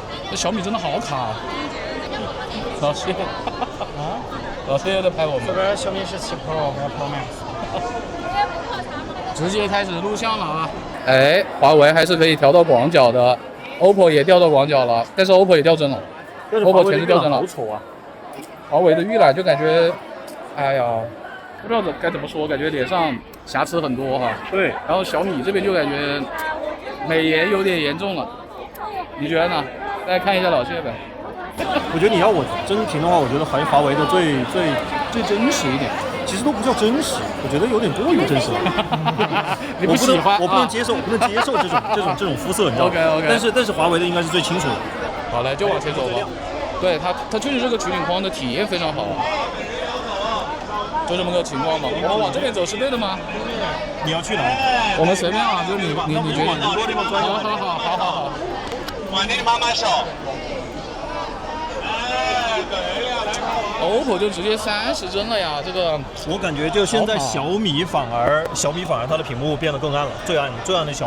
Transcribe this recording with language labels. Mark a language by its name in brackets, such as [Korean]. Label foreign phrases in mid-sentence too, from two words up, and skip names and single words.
[Chinese] 這小米真的好卡。老謝，老謝又在拍我們。這邊小米17 Pro 和 Pro Max。直接開始錄像了啊！哎，華為還是可以調到廣角的 ，OPPO 也調到廣角了，但是 OPPO 也掉幀了，OPPO 全是掉幀了。好醜啊！華為的預覽就感覺，哎呀，不知道該怎麼說，感覺臉上瑕疵很多哈。對。然後小米這邊就感覺美顏有點嚴重了，你覺得呢？大家看一下老謝唄。我覺得你要我真評的話，我覺得還是華為的最真實一點。其實都不叫真實，我覺得有點過於真實了。你不喜歡？我不能接受，這種膚色，你知道嗎？ OK。但是華為的應該是最清楚的。好，來就往前走吧。對它確實這個取景框的體驗非常好。就這麼個情況吧。我們往這邊走是對的嗎？你要去哪？我們隨便啊，就是你覺得？好。往那慢慢走。 OPPO 就直接30幀了呀，這個我感覺就現在小米反而它的屏幕變得更暗了，最暗的小米。